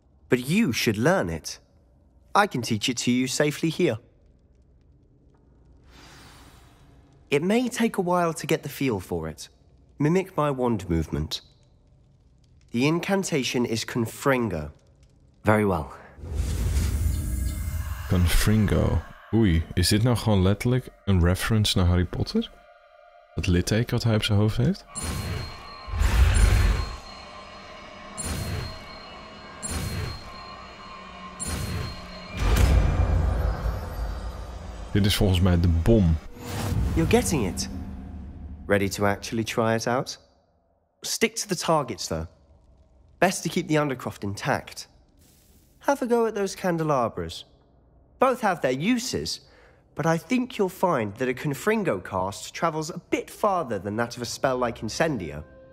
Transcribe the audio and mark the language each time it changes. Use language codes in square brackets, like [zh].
[en] But you should learn it. I can teach it to you safely here. It may take a while to get the feel for it. Mimic my wand movement. The incantation is Confringo. Very well. Confringo. [nl] Oei, is dit nou gewoon letterlijk een reference naar Harry Potter? Dat litteken wat hij op zijn hoofd heeft? Dit is volgens mij de bom. [en] You're getting it. Ready to actually try it out? Stick to the targets, though. Best to keep the Undercroft intact. Have a go at those candelabras. Both have their uses, but I think you'll find that a Confringo cast travels a bit farther than that of a spell like Incendio.